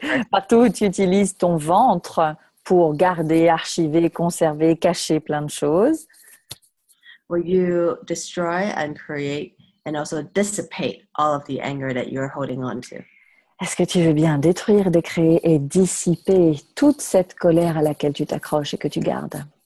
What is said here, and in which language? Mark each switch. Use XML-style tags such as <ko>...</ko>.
<fr>Partout où tu utilises ton ventre pour garder, archiver, conserver, cacher plein de choses.</fr> <en>Will you destroy and create and also dissipate all of the anger that you're holding on to?</en> <fr>Est-ce que tu veux bien détruire, décréer et dissiper toute cette colère à laquelle tu t'accroches et que tu gardes?</fr>